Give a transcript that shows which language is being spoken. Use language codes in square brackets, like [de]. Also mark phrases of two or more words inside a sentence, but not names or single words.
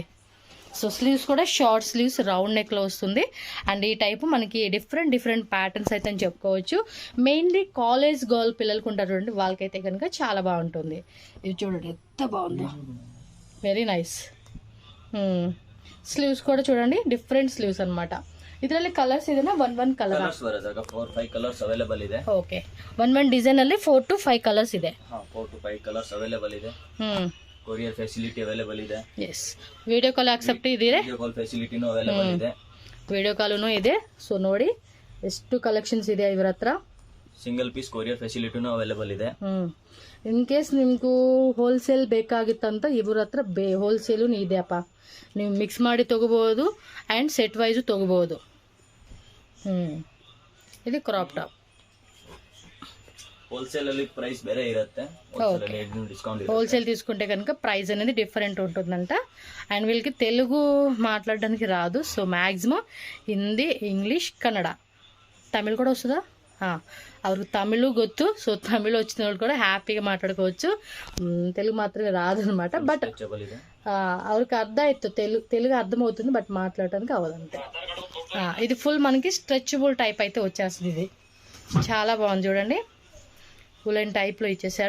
[te] సో స్లీవ్స్ కూడా [en] short sleeves round neck-lo [te] వస్తుంది. అండ్ ఈ టైపు మనకి [en] different patterns [te] అయితే అని చెప్పుకోవచ్చు. [en] mainly college girl [te] పిల్లలకు ఉంటారు చూడండి, వాళ్ళకైతే కనుక చాలా బాగుంటుంది. ఇది చూడండి ఎంత బాగుందో, [en] very nice. [te] స్లీవ్స్ కూడా చూడండి, [en] different sleeves [te] అనమాట. [kn] ಇದರಲ್ಲಿ ಕಲರ್ಸ್ ಇದೆನಾ? [en] one colour [kn] 4-5 [en] colours available [kn] ಇದೆ. [en] okay, one design [kn] ಅಲ್ಲಿ [en] 4 to 5 colours [kn] ಇದೆ. [en] 4 to 5 colours available [kn] ಇದೆ. [en] courier facility available [kn] ಇದೆ. [en] yes, video call accept [kn] ಇದೆಯಾ? [en] video call facility-nu available [kn] ಇದೆ. [en] video call-u [kn] ಇದೆ. ಸೊ ನೋಡಿ ಎಷ್ಟು ಕಲೆಕ್ಷನ್ಸ್ ಇದೆ ಇವರ ಹತ್ರ. [en] single piece courier facility-nu available [kn] ಇದೆ. [en] in case [kn] ನಿಮಗೂ ಹೋಲ್ಸೇಲ್ ಬೇಕಾಗಿತ್ತಂತ ಇವ್ರ ಹತ್ರ ಹೋಲ್ಸೇಲು ಇದೆಯಪ್ಪ, ನೀವು ಮಿಕ್ಸ್ ಮಾಡಿ ತಗೋಬಹುದು ಆ್ಯಂಡ್ [en] set-wise [kn] ತಗೋಬಹುದು. ಇದು [en] crop top. [kn] ಹೋಲ್ಸೇಲ್ ಅಲ್ಲಿ ಪ್ರೈಸ್ ಬೇರೆ ಇರುತ್ತೆ, ಡಿಸ್ಕౌంట్. [te] హోల్సేల్ తీసుకుంటే కనుక ప్రైస్ అనేది డిఫరెంట్ ఉంటుందంట. అండ్ వీళ్ళకి తెలుగు మాట్లాడడానికి రాదు. సో మ్యాక్సిమం హిందీ, ఇంగ్లీష్, కన్నడ, తమిళ్ కూడా వస్తుందా? [kn] ಅವ್ರಿಗೆ ತಮಿಳು ಗೊತ್ತು. [te] సో తమిళ్ వచ్చిన వాళ్ళు కూడా హ్యాపీగా మాట్లాడుకోవచ్చు. తెలుగు మాత్రమే రాదు అనమాట. బట్ ಅವ್ರಿಗೆ అర్థం అవుతుంది, తెలుగు అర్థమవుతుంది, బట్ మాట్లాడటానికి అవ్వదంతే. ఇది ఫుల్ మనకి [en] stretchable type [te] అయితే వచ్చేస్తుంది. ఇది చాలా బాగుంది చూడండి, [en] woollen type-lo [te] ఇచ్చేసాడు.